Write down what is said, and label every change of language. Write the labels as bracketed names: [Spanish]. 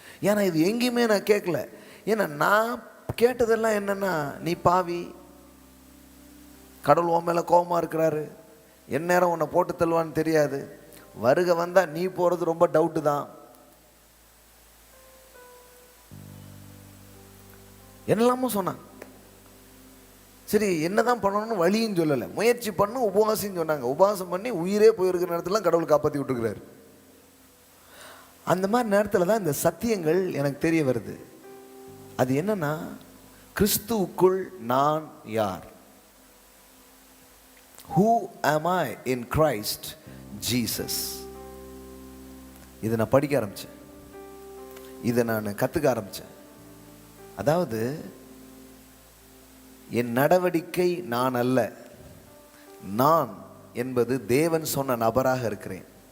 [Tamil] ஏன்னா இது எங்கேயுமே நான் கேட்கல. ஏன்னா நான் கேட்டதெல்லாம் என்னன்னா, நீ பாவி, கடவுள் உன் மேலே கோபமாக இருக்கிறாரு, என் நேரம் உன்னை போட்டு தள்ளுவான்னு தெரியாது, வருகை வந்தால் நீ போகிறது ரொம்ப டவுட்டு தான், என்னெல்லாமோ சொன்னாங்க. சரி, என்னதான் பண்ணணும்னு வழியும் சொல்லலை, முயற்சி பண்ணு, உபவாசம் சொன்னாங்க. உபவாசம் பண்ணி உயிரே போயிருக்கிற நேரத்தில் கடவுள் காப்பாற்றி விட்டுருக்கிறாரு. அந்த மாதிரி நேரத்தில் தான் இந்த சத்தியங்கள் எனக்கு தெரிய வருது. அது என்னன்னா, கிறிஸ்துவுக்குள் நான் யார், [English] who am I in Christ Jesus. [Tamil] இதை நான் படிக்க ஆரம்பித்தேன், இதை நான் கற்றுக்க ஆரம்பித்தேன். அதாவது என் நடவடிக்கை நான் அல்ல, நான் என்பது தேவன் சொன்ன நபராக இருக்கிறேன்.